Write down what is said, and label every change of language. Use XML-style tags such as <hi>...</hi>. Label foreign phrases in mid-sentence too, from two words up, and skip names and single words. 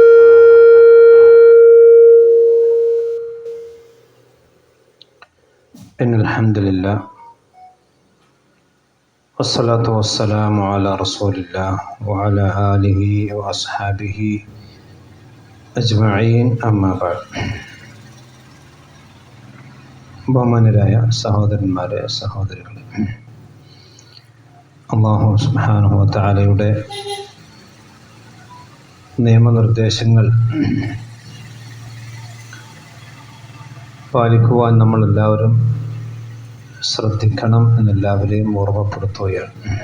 <ar>إن الحمد لله والصلاة والسلام على رسول الله وعلى آله وأصحابه أجمعين أما بعد.</ar> <ml>ബഹുമാന്യരായ സഹോദരന്മാരെ, സഹോദരികളെ,</ml> <ar>الله سبحانه وتعالى</ar> <ml>നിയമനിർദ്ദേശങ്ങൾ പാലിക്കുവാൻ നമ്മളെല്ലാവരും ശ്രദ്ധിക്കണം എന്നെല്ലാവരെയും ഓർമ്മപ്പെടുത്തുകയാണ്.</ml>